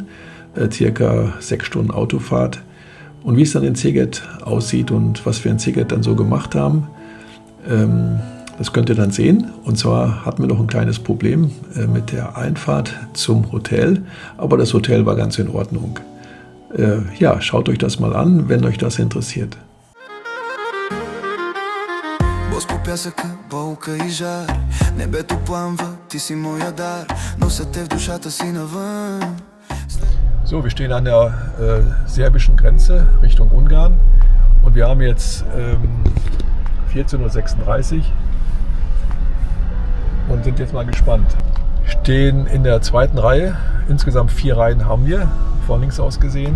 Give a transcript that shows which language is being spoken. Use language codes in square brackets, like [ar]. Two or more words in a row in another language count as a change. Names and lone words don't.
[de] Circa 6 Stunden Autofahrt. Und wie es dann in Szeged aussieht und was wir in Szeged dann so gemacht haben, das könnt ihr dann sehen. Und zwar hatten wir noch ein kleines Problem mit der Einfahrt zum Hotel. Aber das Hotel war ganz in Ordnung. Ja, schaut euch das mal an, wenn euch das interessiert. [bg] Бос по пясъка, болка и жар. Небето пламва, ти си моя дар. Нося те в душата си навън. [de] So, wir stehen an der serbischen Grenze Richtung Ungarn und wir haben jetzt 14:36 Uhr und sind jetzt mal gespannt. Stehen in der zweiten Reihe, insgesamt 4 Reihen haben wir, von links aus gesehen.